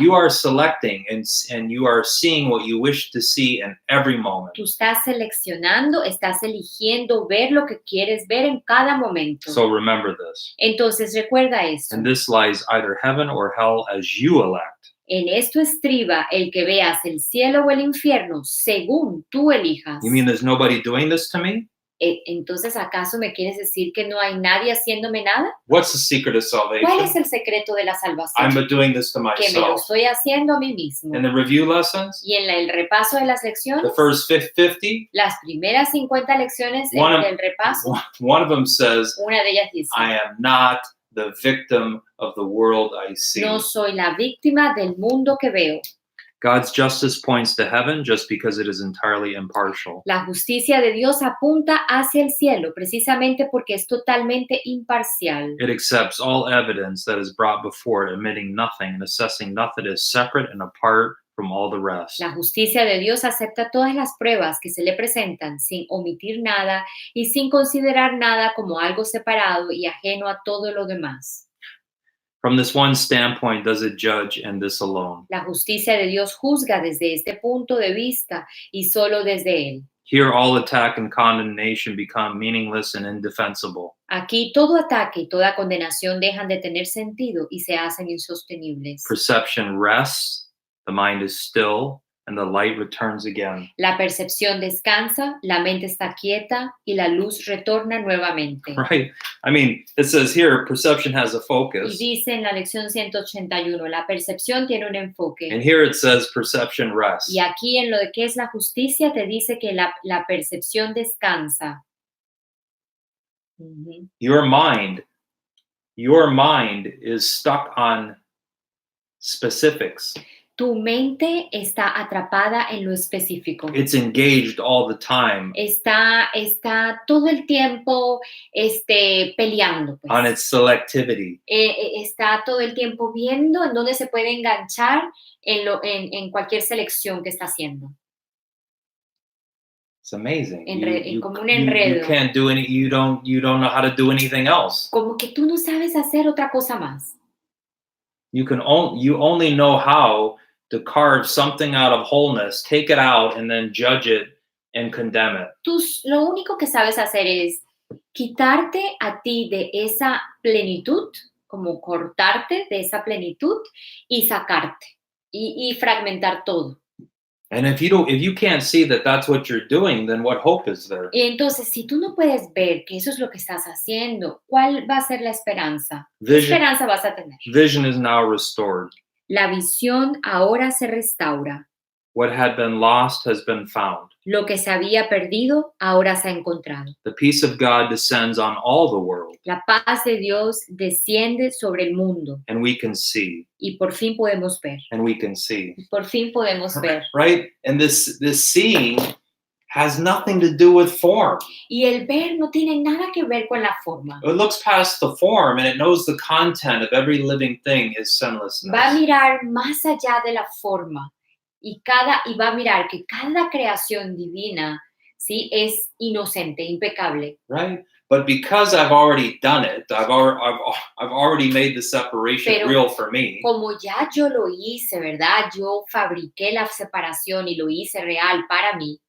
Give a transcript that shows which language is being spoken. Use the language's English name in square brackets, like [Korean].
[English] You are selecting and you are seeing what you wish to see in every moment. [Spanish] Tú estás seleccionando, estás eligiendo ver lo que quieres ver en cada momento. [English] So remember this. [Spanish] Entonces, recuerda esto. [English] And this lies either heaven or hell as you elect. [Spanish] En esto estriba el que veas el cielo o el infierno según tú elijas. [English] You mean there's nobody doing this to me? [Spanish] Entonces, ¿acaso me quieres decir que no hay nadie haciéndome nada? [English] What's the secret of [Spanish] ¿Cuál es [English] salvation? [Spanish] el secreto de la salvación? [English] I'm doing this to [Spanish] Que me lo [English] myself. [Spanish] estoy haciendo a mí mismo. [English] In the review lessons, [Spanish] Y en el repaso de las [English] the [Spanish] lecciones, [English] first 50, [Spanish] las primeras 50 lecciones [English] One of- [Spanish] del repaso, [English] one of them says, [Spanish] una de ellas dice, [English] I am not the victim of the world I see. [Spanish] no soy la víctima del mundo que veo. [English] God's justice points to heaven just because it is entirely impartial. [Spanish] La justicia de Dios apunta hacia el cielo precisamente porque es totalmente imparcial. [English] It accepts all evidence that is brought before it, admitting nothing and assessing nothing as separate and apart from all the rest. [Spanish] La justicia de Dios acepta todas las pruebas que se le presentan sin omitir nada y sin considerar nada como algo separado y ajeno a todo lo demás. [English] From this one standpoint does it judge, and this alone. [Spanish] La justicia de Dios juzga desde este punto de vista y solo desde él. [English] Here all attack and condemnation become meaningless and indefensible. [Spanish] Aquí todo ataque y toda condenación dejan de tener sentido y se hacen insostenibles. [English] Perception rests, the mind is still, and the light returns again. [Spanish] La percepción descansa, la mente está quieta y la luz retorna nuevamente. [English] Right? I mean, it says here perception has a [Spanish] Y [English] focus, [Spanish] dice en la lección 181, la percepción tiene un enfoque. [English] and here it says perception rests. [Spanish] Y aquí en lo de qué es la justicia te dice que la percepción descansa. Ujú. [English] Your mind is stuck on specifics. [Spanish] Tu mente está atrapada en lo específico. [English] It's engaged all the time [Spanish] Está todo el tiempo peleando. Pues. [English] on its selectivity. [Spanish] Está todo el tiempo viendo en dónde se puede enganchar en cualquier selección que está haciendo. [English] It's amazing. [Spanish] Como un enredo. [English] You can't do any. You don't know how to do anything else. [Spanish] Como que tú no sabes hacer otra cosa más. [English] You only know how to carve something out of wholeness, take it out, and then judge it and condemn it. [Spanish] Tú lo único que sabes hacer es quitarte a ti de esa plenitud, como cortarte de esa plenitud y sacarte y fragmentar todo. [English] And if you can't see that that's what you're doing, then what hope is there? [Spanish] Y entonces, si tú no puedes ver que eso es lo que estás haciendo, ¿cuál va a ser la esperanza? ¿Qué esperanza vas a tener? [English] Vision is now restored. [Spanish] La visión ahora se restaura. [English] What had been lost has been found. [Spanish] Lo que se había perdido ahora se ha encontrado. [English] The peace of God descends on all the world. [Spanish] La paz de Dios desciende sobre el mundo. [English] And we can see. [Spanish] Y por fin podemos ver. [English] And we can see. [Spanish] Y por fin podemos ver. [English] Right? And this seeing has nothing to do with form. [Spanish] Y el ver no tiene nada que ver con la forma. [English] It looks past the form and it knows the content of every living thing is sinlessness. [Spanish] Va a mirar más allá de la forma y va a mirar que cada creación divina, ¿sí? Es inocente, impecable. [English] Right? But because I've already done it, I've already made the separation [Spanish] Pero [English] real for me. [Spanish] Como ya yo lo hice, ¿verdad? Yo fabriqué la separación y lo hice real para mí.